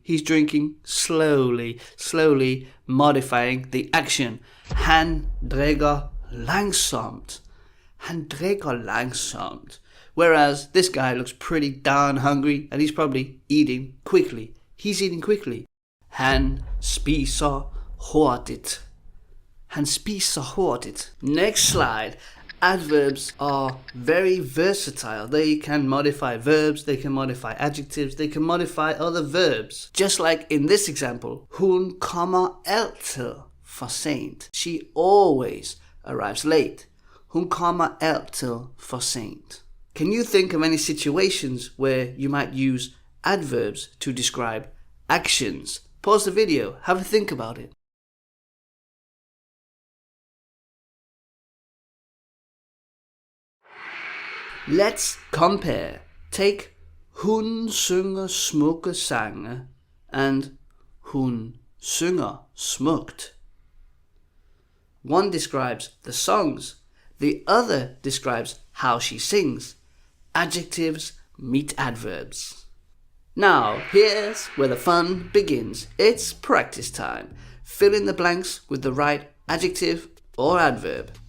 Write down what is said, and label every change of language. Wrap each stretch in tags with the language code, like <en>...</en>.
<en>He's drinking slowly, slowly modifying the action.</en> <da>Han drikker langsomt. Han drikker langsomt.</da> <en>Whereas this guy looks pretty darn hungry, and he's probably eating quickly. He's eating quickly.</en> <da>Han spiser hurtigt. Han spiser hurtigt.</da> <en>Next slide. Adverbs are very versatile. They can modify verbs, they can modify adjectives, they can modify other verbs. Just like in this example,</en> <da>hun kommer altid for sent.</da> <en>She always arrives late.</en> <da>Hun kommer altid for sent.</da> <en>Can you think of any situations where you might use adverbs to describe actions? Pause the video, have a think about it. Let's compare. Take</en> <da>hun synger smukke sange</da> <en>and</en> <da>hun synger smukt.</da> <en>One describes the songs, the other describes how she sings. Adjectives meet adverbs. Now, here's where the fun begins. It's practice time. Fill in the blanks with the right adjective or adverb.</en>